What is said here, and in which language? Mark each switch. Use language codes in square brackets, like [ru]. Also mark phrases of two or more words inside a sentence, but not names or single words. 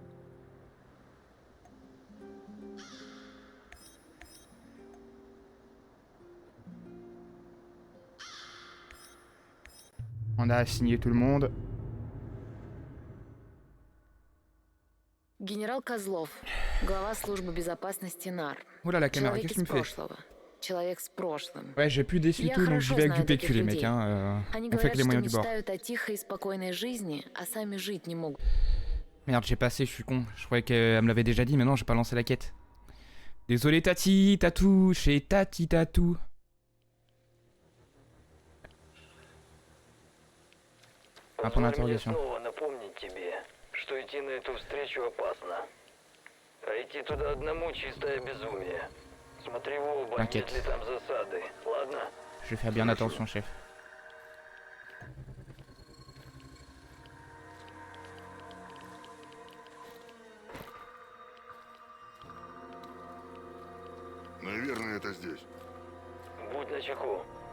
[fr] On a assigné tout le monde. [ru] Генерал Козлов, глава службы безопасности НАР. [fr] Oula la caméra, [ru] Человек [fr] qu'est-ce que tu [ru] из [fr] me fais? [ru] прошлого. Человек с прошлым. [fr] Ouais, j'ai plus déçu [ru] Я [fr] tout, donc [ru] хорошо [fr] j'y vais avec [ru] знаю [fr] du PQ [ru] таких [fr] les mecs, [ru] людей. [fr] hein. [ru] Они [fr] On fait [ru] говорят, [fr] que les [ru] что [fr] moyens du bord. [ru] мечтают о тихой и спокойной жизни, а сами жить не могут. [fr] Merde, j'ai passé, je suis con. Je croyais qu'elle me l'avait déjà dit, mais non, j'ai pas lancé la quête. Désolé Tati, Tatou, chez Tati Tatou. Un point d'interrogation. [ru] Напомнить тебе, что идти на эту встречу опасно. А идти туда одному чистое безумие. Смотри в оба, нет [fr] T'inquiète. [ru] ли там засады, ладно? [fr] Je vais faire bien attention, chef. [ru] Наверное, это здесь. Будь начеку.